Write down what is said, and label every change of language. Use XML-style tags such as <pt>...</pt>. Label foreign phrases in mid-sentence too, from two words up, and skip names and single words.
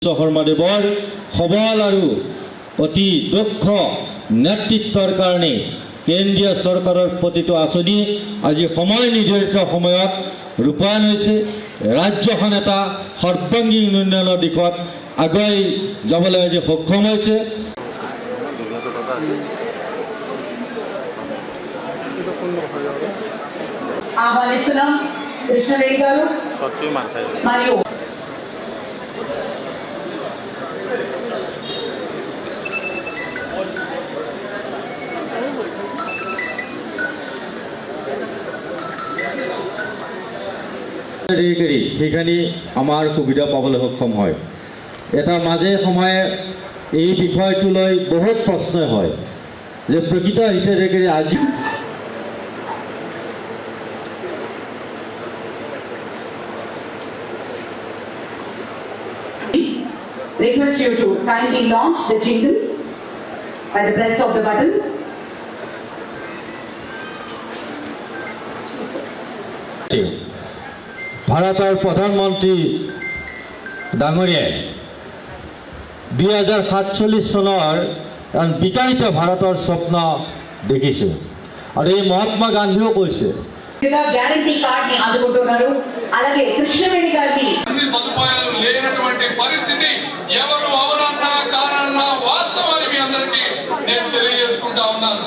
<as>শৰ্মাদেৱৰ সবল আৰু অতি দক্ষ নেতৃত্বৰ কাৰণে কেন্দ্ৰীয় চৰকাৰৰ প্ৰতিটো আঁচনি আজি সময় নিৰ্ধাৰিত সময়ত ৰূপায়ণ হৈছে। ৰাজ্যখন এটা সৰ্বাংগীন উন্নয়নৰ দিশত আগুৱাই যাবলৈ আজি সক্ষম হৈছে।</as> <te>ఆహ్వానిస్తున్నాం కృష్ణారెడ్డి గారు మరియు</te> <as>সেইখিনি আমাৰ সুবিধা পাবলৈ সক্ষম হয়। এটা মাজে সময়ে এই বিষয়টো লৈ বহুত প্ৰশ্ন হয় যে প্ৰকৃত হিতাধিকাৰী আজি</as> <en>request you to kindly launch the jingle by the press of the button.</en> <as>ভাৰতৰ প্ৰধানমন্ত্ৰী ডাঙৰীয়াই 2047 চনৰ বিকাশিত ভাৰতৰ স্বপ্ন দেখিছে আৰু এই মহাত্মা গান্ধীও কৈছে</as> <te>గ్యారంటీ కార్డ్ ని అందుకుంటున్నారు। అలాగే కృష్ణవేణి గారికి అన్ని సదుపాయాలు లేనటువంటి పరిస్థితి ఎవరు అవునన్నా కానన్నా వాస్తవాన్ని మీ అందరికీ నేను తెలియజేసుకుంటా ఉన్నాను।</te>